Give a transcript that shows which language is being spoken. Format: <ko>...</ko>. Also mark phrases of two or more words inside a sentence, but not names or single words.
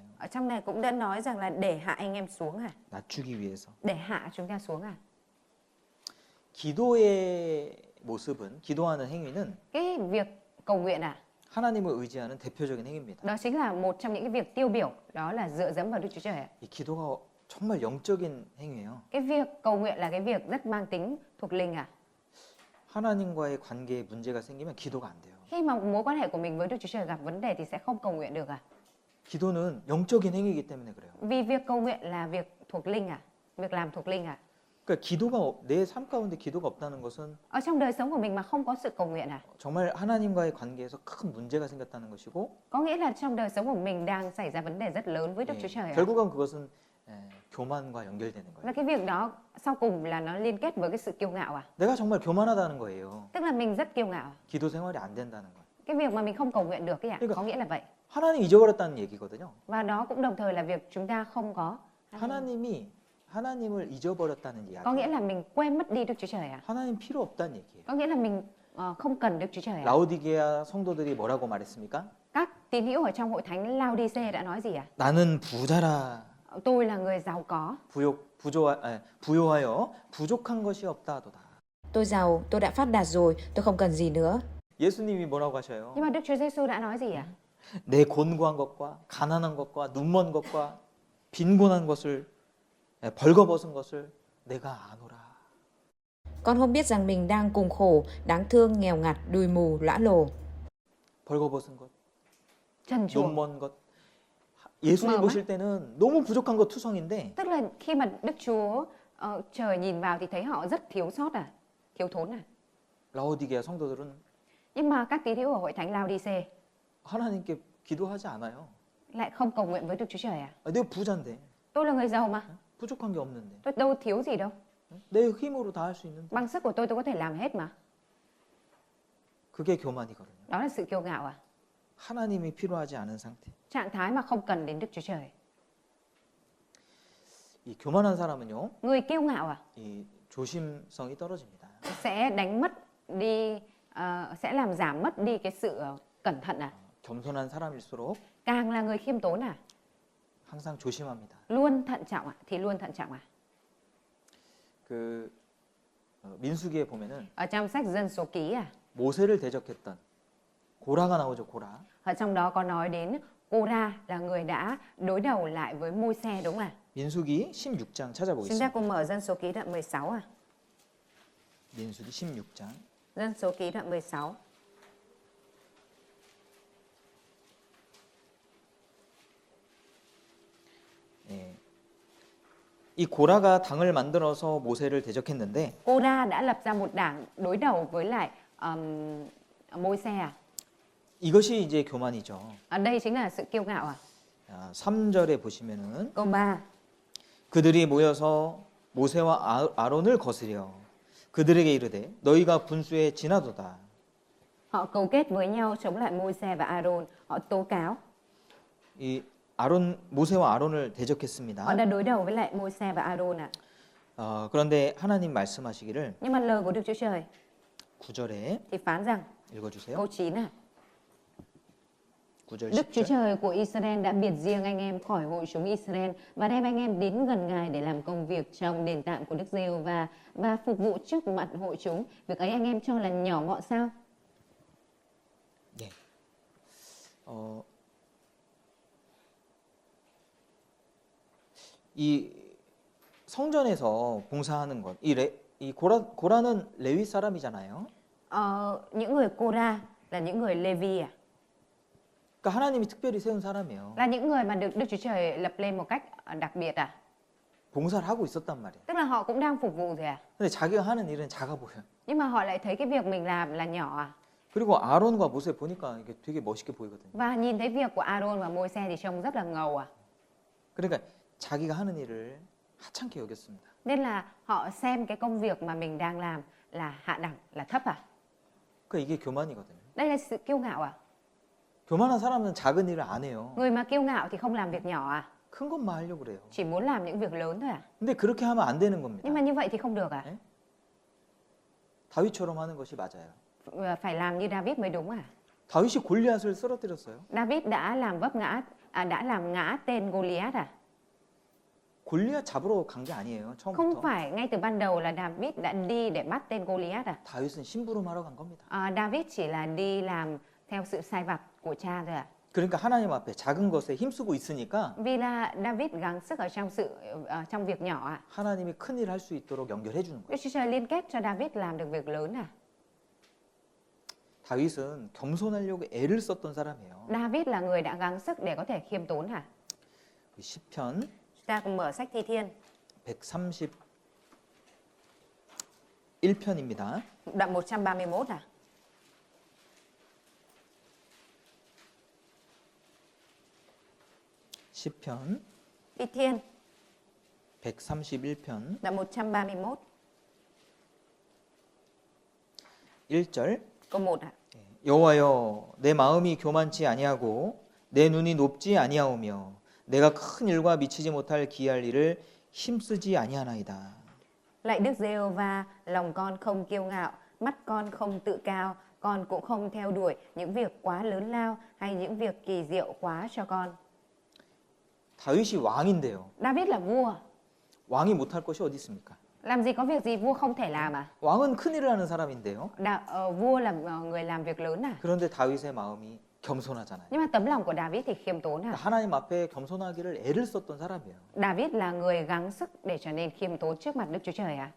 <vi>Ở trong này cũng đã nói rằng là để hạ anh em xuống à?</vi> <ko>낮추기 위해서.</ko> <vi>Để hạ chúng ta xuống à?</vi> <ko>기도의 모습은 기도하는 행위는</ko> <vi>Cái việc cầu nguyện à?</vi> <ko>하나님을 의지하는 대표적인 행위입니다.</ko> <vi>Đó chính là một trong những cái việc tiêu biểu, đó là dựa dẫm vào Đức Chúa Trời.</vi> <ko>이 기도가 정말 영적인 행위예요.</ko> <vi>Cái việc cầu nguyện là cái việc rất mang tính thuộc linh à?</vi> <ko>하나님과의 관계에 문제가 생기면 기도가 안 돼요.</ko> <vi>Khi mà mối quan hệ của mình với Đức Chúa Trời gặp vấn đề thì sẽ không cầu nguyện được à?</vi> <ko>기도는 영적인 행위이기 때문에 그래요.</ko> <vi>Vì việc cầu nguyện là việc thuộc linh à? Việc làm thuộc linh à?</vi> <ko>그러니까 기도가 내 삶 가운데 기도가 없다는 것은</ko> <vi>Ở trong đời sống của mình mà không có sự cầu nguyện à?</vi> <ko>정말 하나님과의 관계에서 큰 문제가 생겼다는 것이고</ko> <vi>Có nghĩa là trong đời sống của mình đang xảy ra vấn đề rất lớn với Đức Chúa Trời à?</vi> <ko>결국은 그것은 교만과 연결되는</ko> <vi>Và</vi> <ko>거예요.</ko> <vi>cái việc đó sau cùng là nó liên kết với cái sự kiêu ngạo à?</vi> <ko>내가 정말 교만하다는 거예요.</ko> <vi>Tức là mình rất kiêu ngạo.</vi> <ko>기도 생활이 안 된다는 거예요.</ko> <vi>Cái việc mà mình không cầu nguyện được ấy ạ,</vi> <ko>그러니까-</ko> <vi>có nghĩa là vậy.</vi> <ko>하나님 잊어버렸다는 얘기거든요.</ko> <vi>Và đó cũng đồng thời là việc chúng ta không có.</vi> <ko>하나님을 잊어버렸다는</ko> <vi>Có nghĩa</vi> <ko>이야기.</ko> <vi>là mình quên mất đi Đức Chúa Trời à?</vi> <ko>하나님 필요 없다는 얘기예요.</ko> <vi>Có nghĩa là mình không cần Đức Chúa Trời à?</vi> <ko>라오디게아 성도들이 뭐라고 말했습니까?</ko> <vi>Các tín hữu ở trong hội thánh Lao-đi-xê đã nói gì à?</vi> <ko>나는 부자라</ko> <vi>Tôi là người giàu có.</vi> <ko>부요하여 부족한 것이 없다 하도다.</ko> <vi>Tôi giàu, tôi đã phát đạt rồi, tôi không cần gì nữa.</vi> <ko>예수님이 뭐라고 하셔요?</ko> <vi>Nhưng mà Đức Chúa Giêsu đã nói gì à?</vi> <ko>내 곤고한 것과 가난한 것과 눈먼 것과 빈곤한 것을 벌거벗은 것을 내가 아노라.</ko> <vi>Con không biết rằng mình đang cùng khổ, đáng thương, nghèo ngặt, đùi mù, lõa lồ.</vi> <ko>벌거벗은 것,</ko> <vi>Trần truồng.</vi> <ko>눈먼 것. 예수님 뭐, 보실 때는 너무 부족한 것 투성인데</ko> <vi>Tức là khi mà Đức Chúa Trời nhìn vào thì thấy họ rất thiếu sót à? Thiếu thốn à?</vi> <ko>라오디게아 성도들은</ko> <vi>Nhưng mà các tín hữu ở hội thánh Lao-đi-xê</vi> <ko>하나님께 기도하지 않아요.</ko> <vi>lại không cầu nguyện với Đức Chúa Trời à?</vi> <ko>내가 부자인데</ko> <vi>Tôi là người giàu mà.</vi> <ko>부족한 게 없는데.</ko> <vi>Tôi đâu thiếu gì đâu.</vi> <ko>내 힘으로 다 할 수 있는데.</ko> <vi>Bằng sức của tôi có thể làm hết mà.</vi> <ko>그게 교만이거든요.</ko> <vi>Đó là sự kiêu ngạo à?</vi> <ko>하나님이 필요하지 않은 상태.</ko> <vi>Trạng thái mà không cần đến Đức Chúa Trời.</vi> <ko>이 교만한 사람은요,</ko> <vi>Người kiêu ngạo à?</vi> <ko>이 조심성이 떨어집니다.</ko> <vi>Sẽ đánh mất đi, sẽ làm giảm mất đi cái sự cẩn thận à?</vi> <ko>겸손한 사람일수록</ko> <vi>Càng là người khiêm tốn à?</vi> <ko>항상 조심합니다.</ko> <vi>Luôn thận trọng à? Thì luôn thận trọng à?</vi> <ko>그 민수기에 보면은</ko> <vi>Ở trong sách Dân Số Ký à?</vi> <ko>모세를 대적했던 고라가 나오죠, 고라.</ko> <vi>Ở trong đó có nói đến Cô-ra là người đã đối đầu lại với Môi-se đúng không ạ?</vi> <ko>민수기 16장</ko> <vi>Chúng ta</vi> <ko>찾아보겠습니다.</ko> <vi>cùng mở Dân Số Ký đoạn 16 à?</vi> <ko>민수기 16장.</ko> <vi>Dân Số Ký đoạn 16.</vi> <ko>예. 이 고라가 당을 만들어서 모세를 대적했는데</ko> <vi>Cô-ra đã lập ra một đảng đối đầu với lại Môi-se à?</vi> <ko>이것이 이제 교만이죠.</ko> <vi>Ở đây chính là sự kiêu ngạo à?</vi> <ko>자, 3절에 보시면은</ko> <vi>Câu 3.</vi> <ko>그들이 모여서 모세와 아론을 거스려 그들에게 이르되 너희가 분수에 지나도다.</ko> <vi>Họ cấu kết với nhau chống lại Môi-se và Aaron. Họ tố cáo.</vi> <ko>이 모세와 아론을</ko> <vi>Họ</vi> <ko>대적했습니다.</ko> <vi>đã đối đầu với lại Môi-se và Aaron ạ.</vi> <ko>그런데 하나님 말씀하시기를</ko> <vi>Nhưng mà lời của Đức Chúa Trời</vi> <ko>9절에</ko> <vi>thì phán rằng,</vi> <ko>읽어주세요.</ko> <vi>câu 9 à,</vi> <ko>9절</ko> <vi>Đức Chúa</vi> <ko>10절.</ko> <vi>Trời của Israel đã biệt riêng anh em khỏi hội chúng Israel và đem anh em đến gần Ngài để làm công việc trong đền tạm của Đức Giê-hô-va và phục vụ trước mặt hội chúng. Việc ấy anh em cho là nhỏ mọn sao?</vi> <ko>네. 이 성전에서 봉사하는 것, 이 고라는 레위 사람이잖아요.</ko> <vi>Những người Cô-ra là những người Lê-vi à?</vi> <ko>그러니까 하나님이 특별히 세운 사람이에요.</ko> <vi>Là những người mà được Đức Chúa Trời lập lên một cách đặc biệt à?</vi> <ko>봉사를 하고 있었단 말이에요.</ko> <vi>Tức là họ cũng đang phục vụ thôi à?</vi> <ko>근데 자기가 하는 일은 작아 보여요.</ko> <vi>Nhưng mà họ lại thấy cái việc mình làm là nhỏ à?</vi> <ko>그리고 아론과 모세 보니까 이게 되게 멋있게 보이거든요.</ko> <vi>Và nhìn thấy việc của Aaron và Môi-se thì trông rất là ngầu à?</vi> <ko>그러니까 자기가 하는 일을 하찮게 여겼습니다.</ko> <vi>Nên là họ xem cái công việc mà mình đang làm là hạ đẳng, là thấp à?</vi> <ko>그러니까 이게 교만이거든요.</ko> <vi>Đây là sự kiêu ngạo à?</vi> <ko>교만한 사람은 작은 일을 안 해요.</ko> <vi>Người mà kiêu ngạo thì không làm việc nhỏ à?</vi> <ko>큰 것만 하려고 그래요.</ko> <vi>Chỉ muốn làm những việc lớn thôi à?</vi> <ko>근데 그렇게 하면 안 되는 겁니다.</ko> <vi>Nhưng mà như vậy thì không được à?</vi> <ko>다윗처럼 하는 것이 맞아요.</ko> <vi>Phải làm như David mới đúng à?</vi> <ko>다윗이 골리앗을 쓰러뜨렸어요.</ko> <vi>David đã làm đã làm ngã tên Goliath à?</vi> <ko>골리앗 잡으러 간 게 아니에요.</ko> <vi>Không</vi> <ko>처음부터.</ko> <vi>phải ngay từ ban đầu là David đã đi để bắt tên Goliath à?</vi> <ko>다윗은 심부름하러 간 겁니다.</ko> <vi>David chỉ là đi làm theo sự sai vặt của cha thôi à?</vi> <ko>그러니까 하나님 앞에 작은 것에 힘쓰고 있으니까</ko> <vi>Vì là David gắng sức ở trong việc nhỏ à?</vi> <ko>하나님이 큰 일 할 수 있도록 연결해 주는 거예요.</ko> <vi>Đức Chúa Trời liên kết cho David làm được việc lớn à?</vi> <ko>다윗은 겸손하려고 애를 썼던 사람이에요.</ko> <vi>David là người đã gắng sức để có thể khiêm tốn hả?</vi> <ko>시편</ko> <vi>Chúng ta cùng mở sách Thi Thiên,</vi> <ko>131편입니다.</ko> <vi>đoạn 131 à?</vi> <ko>시편</ko> <vi>Thi Thiên,</vi> <ko>131편</ko> <vi>đoạn 131,</vi> <ko>1절</ko> <vi>câu 1 ạ.</vi> <ko>여호와여 내 마음이 교만치 아니하고 내 눈이 높지 아니하오며 내가 큰 일과 미치지 못할 기이할 일을 힘쓰지 아니하나이다.</ko> <vi>Lạy Đức Giê-hô-va, lòng con không kiêu ngạo, mắt con không tự cao, con cũng không theo đuổi những việc quá lớn lao hay những việc kỳ diệu quá cho con.</vi> <ko>다윗이 왕인데요.</ko> <vi>David là vua,</vi> <ko>왕이 못할 것이 어디 있습니까?</ko> <vi>làm gì có việc gì vua không thể làm à?</vi> <ko>왕은 큰 일을 하는 사람인데요.</ko> <vi>Vua là người làm việc lớn à?</vi> <ko>그런데 다윗의 마음이 겸손하잖아요.</ko> <vi>Nhưng mà tấm lòng của David thì khiêm tốn à?</vi> <ko>하나님 앞에 겸손하기를 애를 썼던 사람이에요.</ko> <vi>David là người gắng sức để trở nên khiêm tốn trước mặt Đức Chúa Trời à?</vi>